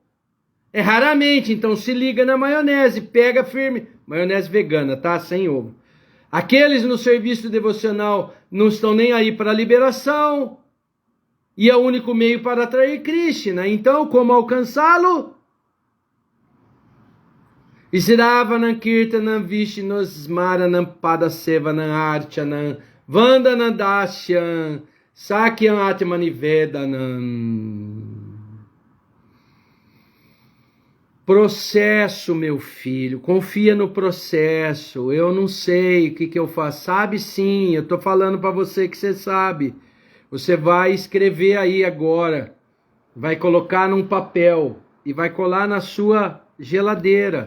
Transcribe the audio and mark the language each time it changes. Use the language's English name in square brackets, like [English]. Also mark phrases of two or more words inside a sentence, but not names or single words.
[Portuguese] É raramente, então se liga na maionese, pega firme, maionese vegana, tá? Sem ovo. Aqueles no serviço devocional não estão nem aí para a liberação, e é o único meio para atrair Krishna. Então, como alcançá-lo? [Sanskrit] इश्रवणम् कीर्तनम् विष्णु स्मरणम् पादसेवनम् अर्चनम् वन्दनम् दाश्यम् सख्यम् आत्मनिवेदनम्. [Portuguese] Processo, meu filho, confia no processo. Eu não sei o que eu faço. Sabe sim, eu estou falando para você que você sabe. Você vai escrever aí agora, vai colocar num papel e vai colar na sua geladeira.